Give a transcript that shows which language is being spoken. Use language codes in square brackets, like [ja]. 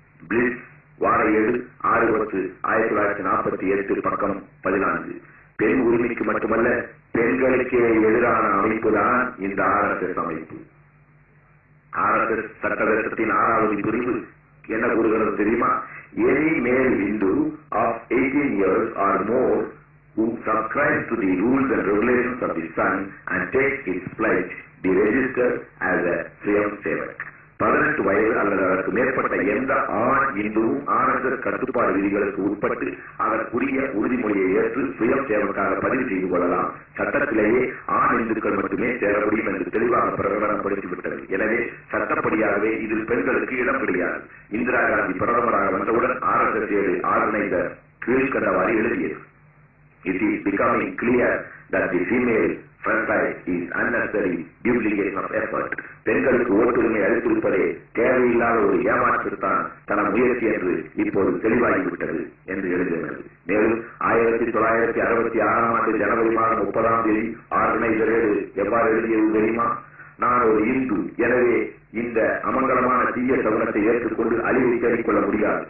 [ta] Blitz வார 7/6/1948 பக்கம் 14. பெண் உரிமைக்கு மட்டுமல்ல, பெண்களுக்கே எதிரான அமைப்புதான் இந்த RSS அமைப்பு. RSS சட்டத்தின் 6வது பிரிவு என்ன கூறுகிறது தெரியுமா? [en] Any male Hindu of 18 years or more who subscribes to the rules and regulations of the Sun and takes its pledge be registered as a Swayam Sevak. [ta] 18 வயது அல்லது அதற்கு மேற்பட்ட எந்த ஆண் இந்துவும் RSS கட்டுப்பாடு விதிகளுக்கு உட்பட்டு அதற்குரிய உறுதிமொழியை ஏற்று சுயம் சேவக்காக பதிவு செய்து கொள்ளலாம். சட்டத்திலேயே ஆண் இந்துக்கள் மட்டுமே சேர முடியும் என்று தெளிவாக பிரகடனப்படுத்திவிட்டது. எனவே சட்டப்படியாகவே இதில் பெண்களுக்கு இடம் கிடையாது. இந்திரா காந்தி பிரதமராக வந்தவுடன் RSS ஆர்கனைசர் கீழ்கண்டவாறு எழுதியது. [en] It is becoming clear that the female franchise is unnecessary duplication of effort. [ta] பெண்களுக்கு ஓட்டுரிமை அளித்திருப்பதே தேவையில்லாத ஒரு ஏமாற்றுத்தான் தன முயற்சி என்று இப்போது தெளிவாகிவிட்டது என்று எழுதியுள்ளது. மேலும் 1966 ஜனவரி மாதம் 30 ஆர்கனைசர் எவ்வாறு எழுதியது தெரியுமா? நான் ஒரு இந்து, எனவே இந்த அமங்கலமான தீய சகுனத்தை ஏற்றுக்கொண்டு அழிவை தேடிக்கொள்ள முடியாது.